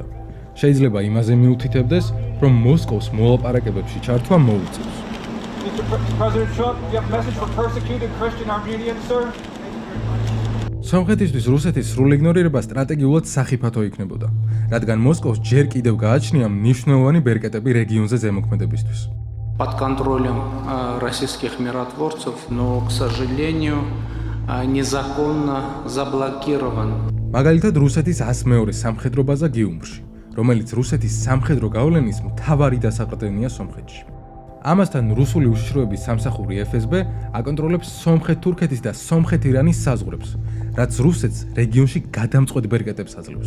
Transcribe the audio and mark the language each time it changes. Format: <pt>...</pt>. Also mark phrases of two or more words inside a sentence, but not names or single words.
<ka>შეიძლება იმაზე მიუთითებდეს, რომ მოსკოვს მოლაპარაკებებში ჩართვა მოუწევს. სომხეთისთვის რუსეთის სრულ იგნორირება სტრატეგიულად სახიფათო იქნებოდა, რადგან მოსკოვს ჯერ კიდევ გააჩნია მნიშვნელოვანი ბერკეტები რეგიონზე ზემოქმედებისთვის.</ka> <ru>Под контролем российских миротворцев, но, к сожалению, незаконно заблокирован.</ru> <ka>მაგალითად, რუსეთის 100-მეორე სამხედრო ბაზა გიუმრში, რომელიც რუსეთის სამხედრო გავლენის მთავარი დასაყრდენია სომხეთში. ამასთან რუსული უშიშროების სამსახური FSB აკონტროლებს სომხეთ-თურქეთის და სომხეთ-ირანის საზღვრებს, რაც რუსეთს რეგიონში გადამწყვეტ ბერკეტებს აძლევს.</ka>